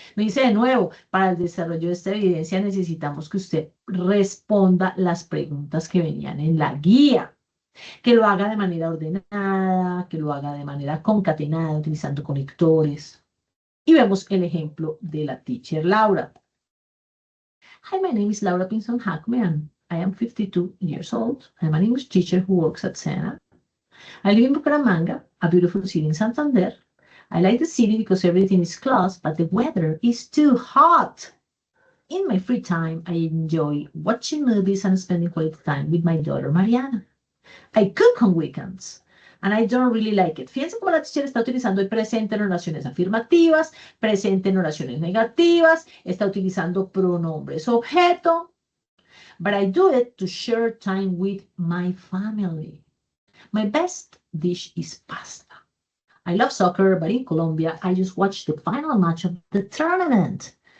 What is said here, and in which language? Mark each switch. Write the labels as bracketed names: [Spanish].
[Spanish] Me dice de nuevo, para el desarrollo de esta evidencia necesitamos que usted responda las preguntas que venían en la guía, que lo haga de manera ordenada, que lo haga de manera concatenada, utilizando conectores. Y vemos el ejemplo de la teacher Laura. [English] Hi, my name is Laura Pinson Hackman. I am 52 years old. I'm an English teacher who works at Sena. I live in Bucaramanga, a beautiful city in Santander. I like the city because everything is close, but the weather is too hot. In my free time, I enjoy watching movies and spending quality time with my daughter Mariana. I cook on weekends. And I don't really like it. [Spanish] Fíjense cómo la teacher está utilizando el presente en oraciones afirmativas, presente en oraciones negativas, está utilizando pronombres objeto. [English] But I do it to share time with my family. My best dish is pasta. I love soccer, but in Colombia, I just watched the final match of the tournament.